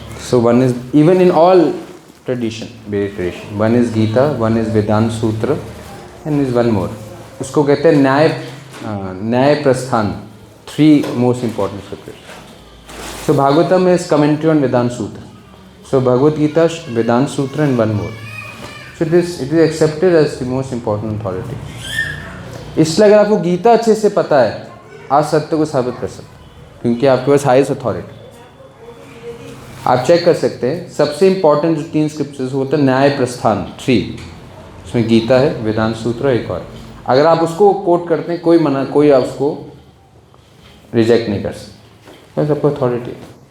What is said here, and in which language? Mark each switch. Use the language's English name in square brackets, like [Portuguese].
[English] So one is even in all tradition, Vedic tradition, one is Gita, one is Vedanta Sutra, and is one more. [Hindi] उसको कहते हैं न्याय प्रस्थान। [English] 3 most important scriptures. So Bhagavatam is commentary on Vedanta Sutra, so Bhagavad Gita, Vedanta Sutra, and one more. So it is accepted as the most important authority. [Hindi] इसलिए अगर आपको गीता अच्छे से पता है, आप सत्य को साबित कर सकते हैं, क्योंकि आपके पास हाईएस्ट अथॉरिटी। आप चेक कर सकते हैं, सबसे इंपॉर्टेंट जो 3 स्क्रिप्चर्स होते हैं, न्याय प्रस्थान 3, उसमें गीता है, वेदांत सूत्र एक और। अगर आप उसको कोट करते हैं, कोई आप उसको रिजेक्ट नहीं कर सकते, सबको अथॉरिटी है।